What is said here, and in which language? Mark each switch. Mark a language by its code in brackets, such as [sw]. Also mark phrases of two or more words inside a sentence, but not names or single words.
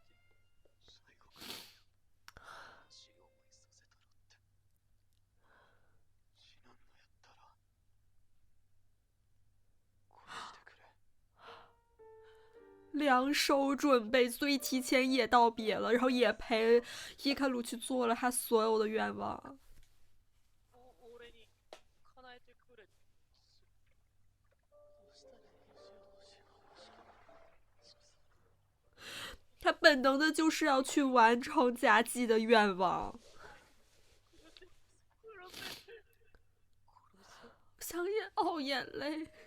[zh] 两手准备，所以提前也道别了，然后也陪伊卡鲁去做了他所有的愿望。 [ja] 俺に叶えてくれ。 [zh] 他本能的就是要去完成佳姬的愿望。想眼泪。